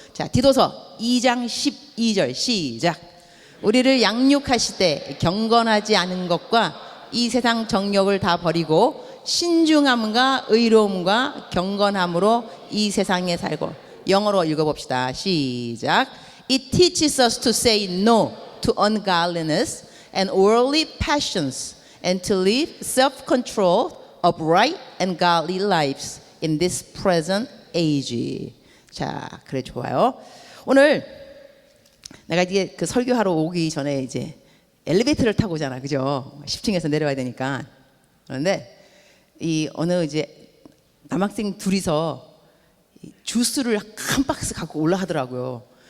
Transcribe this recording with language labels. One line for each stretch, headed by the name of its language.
Korean: 자, 디도서 2장 12절 시작. 우리를 양육하시되 경건하지 않은 것과 이 세상 정욕을 다 버리고 신중함과 의로움과 경건함으로 이 세상에 살고. 영어로 읽어봅시다. 시작.
English: It teaches us to say no to ungodliness and worldly passions and to live self-controlled, upright and godly lives in this present age.
Korean: 자, 그래 좋아요. 오늘 내가 이제 그 설교하러 오기 전에 이제 엘리베이터를 타고 오잖아, 그죠? 10층에서 내려와야 되니까. 그런데 이 어느 이제 남학생 둘이서 주스를 한 박스 갖고 올라가더라고요.